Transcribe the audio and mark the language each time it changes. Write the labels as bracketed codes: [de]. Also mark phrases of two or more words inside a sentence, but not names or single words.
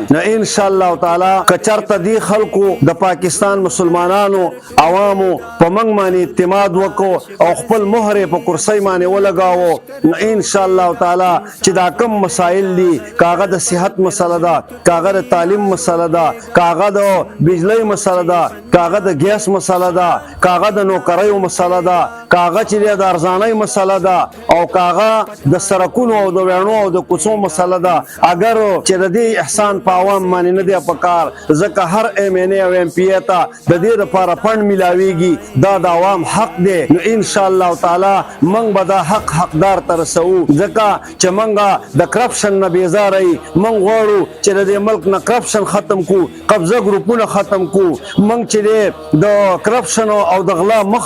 [ps] نو [ar] ان شاء الله تعالی [ps] که چېرته دې خلکو د پاکستان مسلمانانو عوامو په موږ باندې اعتماد وکړو او خپل مهر په کرسۍ باندې ولګاوو، نو [ar] ان شاء الله تعالی [ps] چې دا کم مسائل دي، کاغه د صحت مسله ده، کاغه د تعلیم مسله ده، کاغه د بجلی مسله ده، کاغه د ګیس مسله ده، کاغه د نوکریو مسله ده، کاغه چې د ارزانۍ مسله ده، او کاغه د سرکونو او د ویڼو او د کوڅو مسله ده. اگر چې د دې احسان په عوام باندې نه دی پکار، ځکه هر ایم این ای او ایم پی ای ته د دې لپاره فنډ ملاویږي، دا د عوام حق دی. نو [ar] ان شاء الله تعالی [ps] موږ به دا حقدار ته رسوو، ځکه چې موږ د کرپشن نه بیزاره یو. موږ غواړو چې د دې ملک نه کرپشن ختم کو، قبضه ګروپونه ختم کو، موږ چې د کرپشن او د غلا مخه